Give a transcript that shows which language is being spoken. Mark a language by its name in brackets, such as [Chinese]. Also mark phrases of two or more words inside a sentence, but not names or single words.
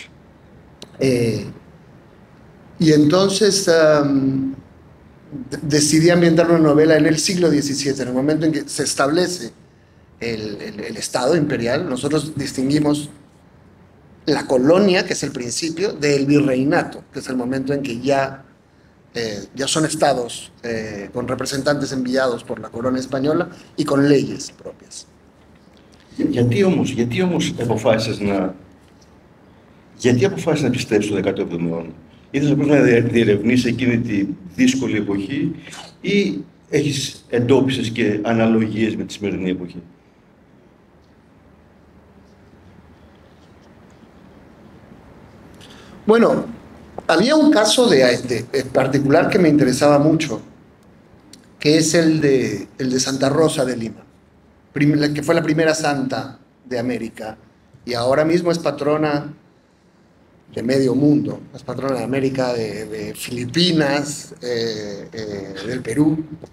[Spanish] Y entonces decidí ambientar una novela en el siglo XVII, en el momento en que se establece el Estado imperial. Nosotros distinguimos la colonia, que es el principio, del virreinato, que es el momento en que ya son estados con representantes enviados por la corona española y con leyes propias. [Greek] Γιατί όμως αποφάσισες να επιστρέψεις στο 17ο αιώνα? Ήθελες απλώς να διερευνήσεις εκείνη τη δύσκολη εποχή ή εντόπισες και αναλογίες με τη σημερινή εποχή? [Spanish] Bueno, Había un caso en particular que me interesaba mucho, que es el de Santa Rosa de Lima, que fue la primera santa de América y ahora mismo es patrona de medio mundo, es patrona de América, de Filipinas, del Perú.